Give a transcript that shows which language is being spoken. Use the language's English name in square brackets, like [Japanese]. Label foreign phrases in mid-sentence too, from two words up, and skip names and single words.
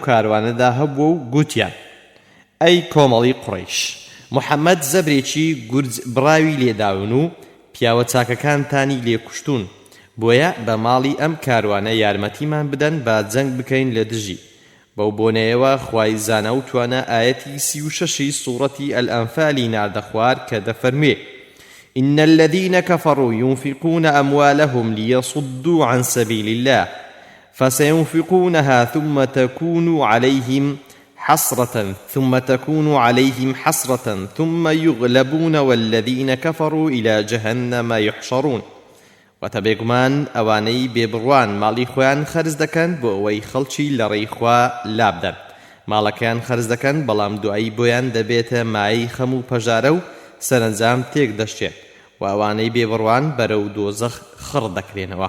[Central Kurdish] کاروانەدا هەبوو و گوتیان ئەی کۆمەڵی قوڕەیش، محەممەد زەبرێکی گورج بڕاوی لێداون و پیاوە چاکەکانتانی لێکوشتون، بۆیە بە ماڵی ئەم کاروانە یارمەتیمان بدەن با جەنگ بکەین لە دژی بەو بۆنەیەوە خوای زانە و توانە ئاەتی 36 سوورەتی ئەلئەنفالی ناردە خوار کە دەفەرموێ [Arabic] إن الذين كفروا ينفقون أموالهم ليصدوا عن سبيل الله فسينفقونها ثم تكون عليهم حسرة ثم يغلبون والذين كفروا إلى جهنم يحشرون [Central Kurdish] وتبێگومان ئەوانەی بێبڕوان ماڵی خۆیان خەرج دەکەن بۆ ئەوەی خەڵکی لە ڕێی خوا لابدەن ماڵەکەیان خەرج دەکەن بەڵام دوایی بۆیان دەبێتە مایەی خەم و پەژارە و سەرنجام تێک دەشتێت و ئەوانەی بێبڕوان بەرەو دۆزەخ خڕ دەکرێنەوە.